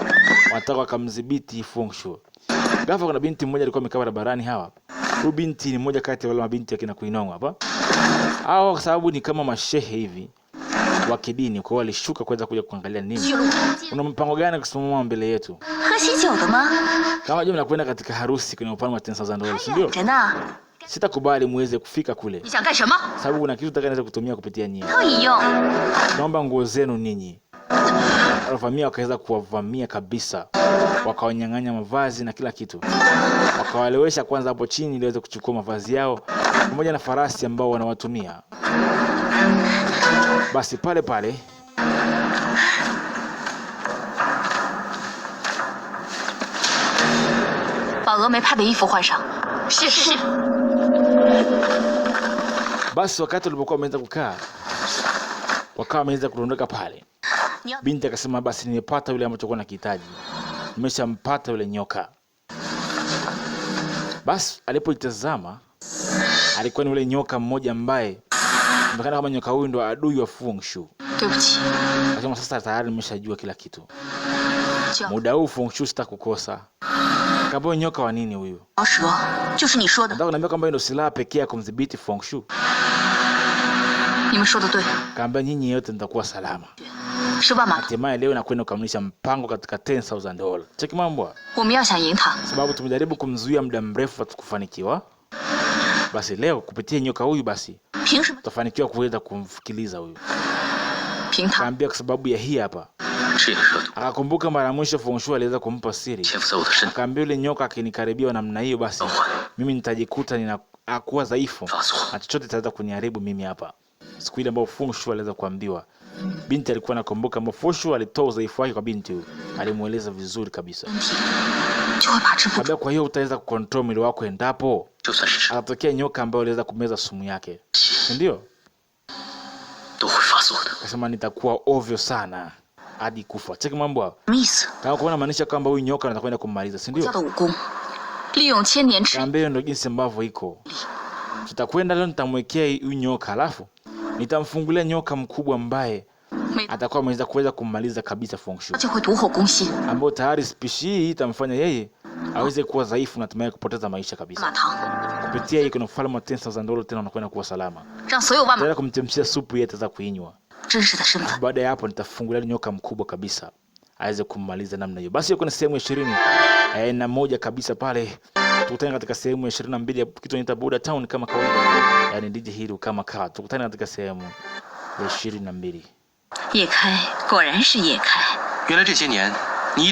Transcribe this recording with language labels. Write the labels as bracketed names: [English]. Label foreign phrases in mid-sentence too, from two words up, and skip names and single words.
[Swahili] Wanataka wakamdhibiti Fu Hongxue. Ghafla kuna binti mmoja alikuwa amekaa barabarani hawa. Huyu binti ni mmoja kati ya wale mabinti ya kina Quinong hapa. Hao kwa sababu ni kama mashehe hivi wa kidini, kwa hiyo walishuka kuweza kuja kuangalia nini. Una mpango gani kusimama mbele yetu? [Chinese] 喝喜酒的吗？ [Swahili] Kama je, mnakwenda katika harusi kwenye ufalme wa $10,000, ndio? [Chinese] 人呢？ [Swahili] Sitakubali muweze kufika kule. [Chinese] 你想干什么？ [Swahili] Sababu kuna kitu nitakachoweza kutumia kupitia nyinyi. [Chinese] 可以用。 [Swahili] Naomba nguo zenu ninyi. Walivamia wakaweza kuwavamia kabisa. Wakawanyang'anya mavazi na kila kitu. Wakawalewesha kwanza hapo chini ili waweze kuchukua mavazi yao pamoja na farasi ambao wanawatumia. Basi pale pale [Chinese] 把峨眉派的衣服换上。是是。 [Swahili] basi wakati walipokuwa wameanza kukaa, wakawa wameanza kuondoka pale. Binti akasema basi nimepata yule ambacho kwa nakihitaji. Nimeshampata yule nyoka. Basi alipoitazama alikuwa ni yule nyoka mmoja ambaye mbakana kama nyoka huyu ndo adui wa Fu Hongxue. [Chinese] 对不起， [Swahili] Akasema sasa tayari nimeshajua kila kitu. Muda huu Fu Hongxue sitakukosa. Kaboy nyoka wa nini huyu? [Chinese] 老蛇就是你说的。 [Swahili] Nataka kuniambia kwamba ndio silaha pekee ya kumdhibiti Fu Hongxue. [Chinese] 你们说的对， [Swahili] Kaambia nyinyi yote mtakuwa salama. [Chinese] 是万马。 [Swahili] Hatimaye leo nakwenda kukamilisha mpango katika $10,000. Cheki mambo. [Chinese] 我们要想赢他， [Swahili] Sababu tumejaribu kumzuia muda mrefu hatukufanikiwa. Basi leo kupitia nyoka huyu basi [Chinese] 凭什么？ [Swahili] tutafanikiwa kuweza kumfikiliza huyu. [Chinese] 凭他。 [Swahili] Kaambia kwa sababu ya hii hapa. [Chinese] 这个热度 [Swahili] Akakumbuka mara mwisho Fu Hongxue aliweza kumpa siri. [Chinese] 潜伏在我的身体， [Swahili] Akaambia yule nyoka akinikaribia namna hiyo basi mimi nitajikuta ninakuwa dhaifu. [Chinese] 发作。 [Swahili] Na chochote kitaweza kuniharibu mimi hapa. Siku ile ambayo Fu Hongxue aliweza kuambiwa Binti alikuwa anakumbuka Fu Hongxue alitoa udhaifu wake kwa binti huyu. Alimueleza vizuri kabisa. [Chinese] 就会把持不住。 [Swahili] Kabla kwa hiyo utaweza kucontrol mwili wako endapo [Chinese] 就算是 [Swahili] atatokea nyoka ambaye aliweza kumeza sumu yake. Ndio? [Chinese] 都会发作的。 [Swahili] Akasema nitakuwa ovyo sana hadi kufa. Cheki mambo hayo. [Chinese] 什么意思？ [Swahili] Kama kuona maanisha kwamba huyu nyoka anakwenda kummaliza, si [Chinese] 我教 [Swahili] ndio? [Chinese] 的武功，利用千年之 [Swahili] Kaambia ndio jinsi ambavyo iko. Tutakwenda leo nitamwekea huyu nyoka, alafu nitamfungulia nyoka mkubwa ambaye [Chinese] 每 [Swahili] atakuwa ameweza kuweza kummaliza kabisa Fu Hongxue. [Chinese] 就会独后攻心。 [Swahili] Ambao tayari spishi hii itamfanya yeye aweze kuwa dhaifu na hatimaye kupoteza maisha [Chinese] 马 [Swahili] kabisa. [Chinese] 唐 [Swahili] Kupitia hii kuna ufalme wa 10,000 dola tena unakwenda kuwa salama. [Chinese] 让所有万马 [Swahili] Tayari kumtemshia supu yeye ataweza kuinywa. [Chinese] 真实的身份。 [Swahili] Baada ya hapo nitafungulia nyoka mkubwa kabisa aweze kummaliza namna hiyo. Basi hiyo kuna sehemu ya 20 na moja kabisa pale. Tukutane katika sehemu ya 22 ya kitu inaitwa Buda Town kama kawaida. Yaani DJ Hero kama kawa. Tukutane katika sehemu ya 22. [Chinese] 叶开果然是叶开。原来这些年你一直